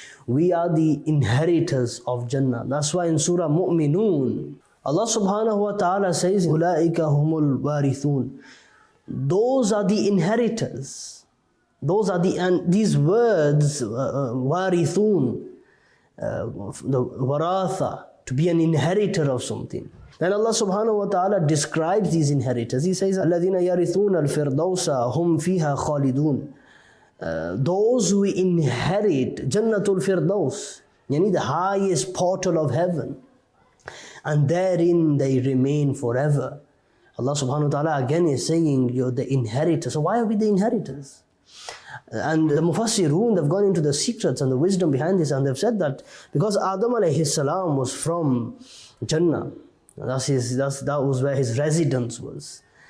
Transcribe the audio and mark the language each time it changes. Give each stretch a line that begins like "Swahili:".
English: We are the inheritors of Jannah. That's why in Surah Mu'minun, Allah subhanahu wa ta'ala says,
Arabic: أُولَٰئِكَ هُمُ الْوَارِثُونَ.
English: Those are the inheritors. Those are the, and these words, warithun, the waratha, to be an inheritor of something. Then Allah subhanahu wa ta'ala describes these inheritors. He says,
Arabic: الَّذِينَ يَرِثُونَ الْفِرْدَوْسَ هُمْ فِيهَا خَالِدُونَ.
English: Those who inherit Jannatul Firdaus, yani the highest portal of heaven, and therein they remain forever. Allah subhanahu wa ta'ala again is saying, you're the inheritors. So why are we the inheritors? And the Mufassirun, they've gone into the secrets and the wisdom behind this, and they've said that because Adam alayhi salam was from Jannah, that was where his residence was.